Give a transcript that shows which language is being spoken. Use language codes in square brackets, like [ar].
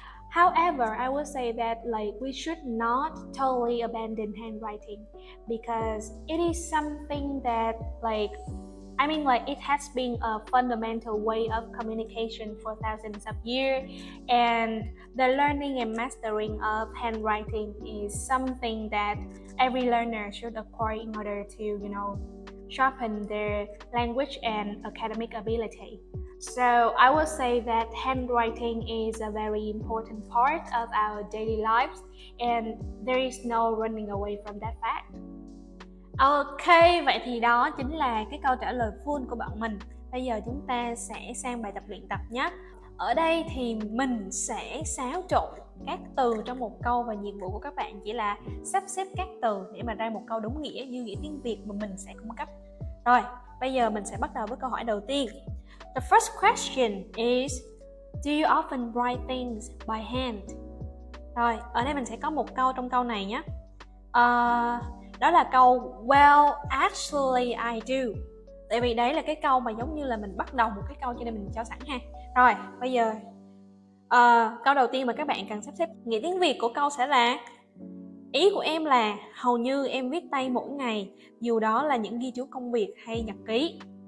[en] However, I would say that we should not totally abandon handwriting because it is something that it has been a fundamental way of communication for thousands of years, and the learning and mastering of handwriting is something that every learner should acquire in order to, sharpen their language and academic ability. So I would say that handwriting is a very important part of our daily lives, and there is no running away from that fact. [vi] Ok, vậy thì đó chính là cái câu trả lời full của bạn mình. Bây giờ chúng ta sẽ sang bài tập luyện tập nhé. Ở đây thì mình sẽ xáo trộn các từ trong một câu, và nhiệm vụ của các bạn chỉ là sắp xếp các từ để mà ra một câu đúng nghĩa như nghĩa tiếng Việt mà mình sẽ cung cấp. Rồi, bây giờ mình sẽ bắt đầu với câu hỏi đầu tiên. [en] The first question is, do you often write things by hand? [vi] Rồi, ở đây mình sẽ có một câu trong câu này nhé. Đó là câu [en] well, actually I do. [vi] Tại vì đấy là cái câu mà giống như là mình bắt đầu một cái câu cho nên mình cho sẵn ha. Rồi, bây giờ câu đầu tiên mà các bạn cần sắp xếp nghĩa tiếng Việt của câu sẽ là: ý của em là hầu như em viết tay mỗi ngày, dù đó là những ghi chú công việc hay nhật ký.